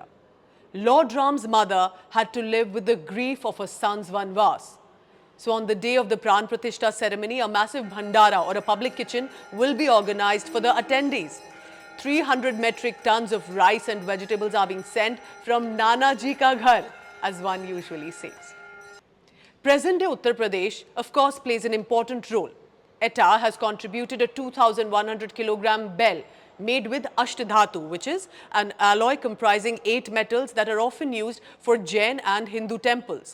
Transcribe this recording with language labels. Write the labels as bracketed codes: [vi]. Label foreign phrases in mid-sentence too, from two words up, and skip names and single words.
[en] Lord Ram's mother had to live with the grief of her son's vanvas. So on the day of the Pran Pratishtha ceremony, a massive bhandara or a public kitchen will be organized for the attendees. 300 metric tons of rice and vegetables are being sent from [hi] नाना जी का घर, [en] as one usually says. Present-day Uttar Pradesh, of course, plays an important role. ETA has contributed a 2,100 kilogram bell made with Ashtadhatu, which is an alloy comprising 8 metals that are often used for Jain and Hindu temples.